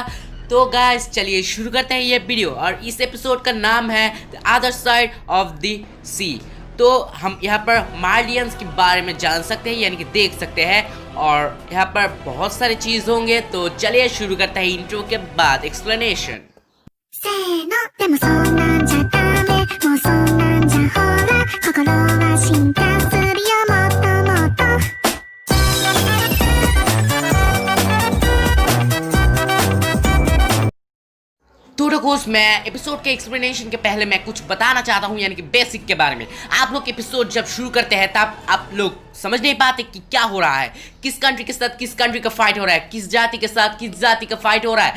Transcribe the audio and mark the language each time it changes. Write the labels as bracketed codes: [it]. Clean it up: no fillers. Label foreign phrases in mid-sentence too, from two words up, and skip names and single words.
[hi] तो गाइस चलिए शुरू करते हैं ये वीडियो। और इस एपिसोड का नाम है द अदर साइड ऑफ द सी। तो हम यहाँ पर मार्लियंस के बारे में जान सकते हैं, यानी कि देख सकते हैं। और यहाँ पर बहुत सारी चीज़ होंगे। तो चलिए शुरू करते हैं इंट्रो के बाद एक्सप्लेनेशन। [ja] せーのでもそんなんじゃダメもうそんなんじゃほら心は進化するよもっともっと [hi] तो दोस्त, मैं एपिसोड के एक्सप्लेनेशन के पहले मैं कुछ बताना चाहता हूँ, यानी कि बेसिक के बारे में। आप लोग एपिसोड जब शुरू करते हैं तब आप लोग समझ नहीं पाते कि क्या हो रहा है, किस कंट्री के साथ किस कंट्री का फाइट हो रहा है, किस जाति के साथ किस जाति का फाइट हो रहा है।